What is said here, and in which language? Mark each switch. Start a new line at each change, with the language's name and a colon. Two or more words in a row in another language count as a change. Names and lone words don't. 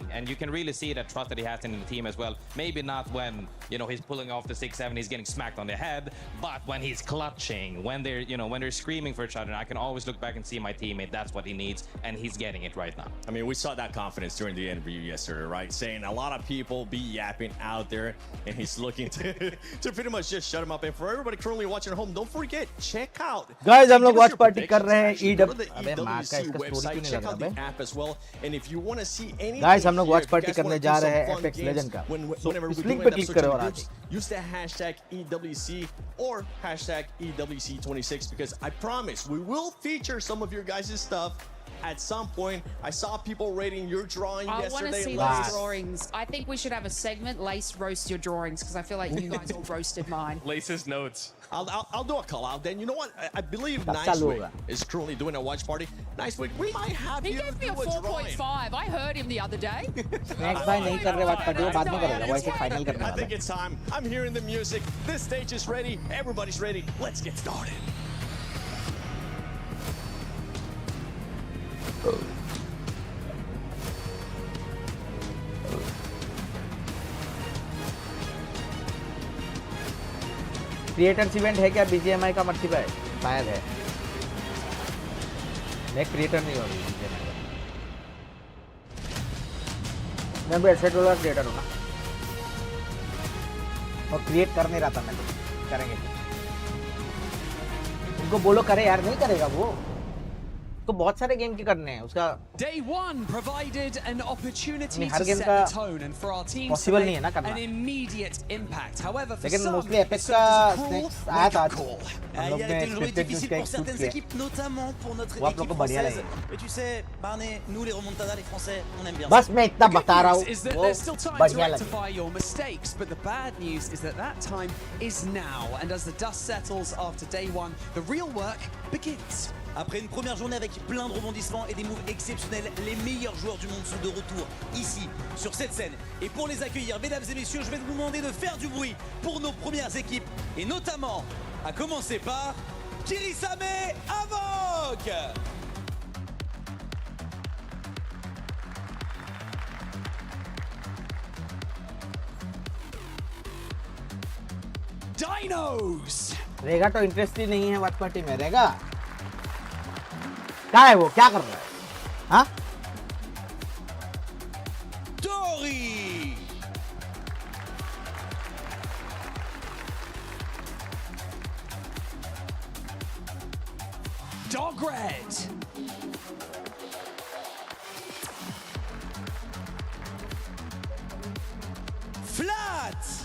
English: And you can really see that trust that he has in the team as well. Maybe not when, he's pulling off the 6-7, he's getting smacked on the head, but when he's clutching, when they're screaming for each other, I can always look back and see my teammate, that's what he needs, and he's getting it right now. I mean, we saw that confidence during the interview yesterday, right? Saying a lot of people be yapping out there, and he's looking to pretty much just shut him up. And for everybody currently watching at home, don't forget, check out, guys,
Hindi: हम लोग
English: watch party
Hindi: कर रहे हैं
English: EWC website, check out the app as well. And if you want to see anything, guys,
Hindi: हम लोग
English: watch party
Hindi: करने जा रहे हैं Apex Legend का.
English: Whenever we
Hindi: link पे click करो और आगे.
English: Use the hashtag EWC or hashtag EWC26, because I promise we will feature some of your guys' stuff at some point. I saw people rating your drawing yesterday. I want to see those drawings. I think we should have a segment, Lace roast your drawings, because I feel like you guys all roasted mine. Lace's notes. I'll do a call out then. You know what? I believe Nicewick is currently doing a watch party. Nicewick, we might have you gave me a 4.5. I heard him the other day. Next time
Hindi: नहीं कर रहे
English: watch party
Hindi: वो बाद में करेगा. वो ऐसे final करने वाला.
English: I think it's time. I'm hearing the music. This stage is ready. Everybody's ready. Let's get started. creators event
Hindi: है क्या BGMI का मर्सी भाई? शायद है. मैं क्रिएटर नहीं हूँ BGMI का. मैं भी एसेट वाला क्रिएटर हूँ ना. और क्रिएट कर नहीं रहा था मैं. करेंगे. उनको बोलो करे यार, नहीं करेगा वो. तो बहुत सारे गेम की करने हैं उसका.
English: Day 1 provided an opportunity to set the tone and for our team to make an immediate impact. However, for some,
Hindi: Apex का आया था.
French: Il y a des jours difficiles pour certaines équipes, notamment pour notre équipe française. Mais tu sais, Barney, nous les remontadas, les Français, on aime bien ça.
Hindi: बस मैं इतना बता रहा हूँ.
English: Is that there's still time to rectify your mistakes, but the bad news is that that time is now. And as the dust settles after day 1, the real work begins.
French: Après une première journée avec plein de rebondissements et des moves exceptionnels, les meilleurs joueurs du monde sont de retour ici, sur cette scène. Et pour les accueillir, mesdames et messieurs, je vais vous demander de faire du bruit pour nos premières équipes. Et notamment, à commencer par Kirisame Avok. Dinos!
Hindi: रेगा तो इंटरेस्ट ही नहीं है
English: watch party
Hindi: में. रेगा क्या है वो, क्या कर रहा है? हाँ Tori. Dog Red. Flat.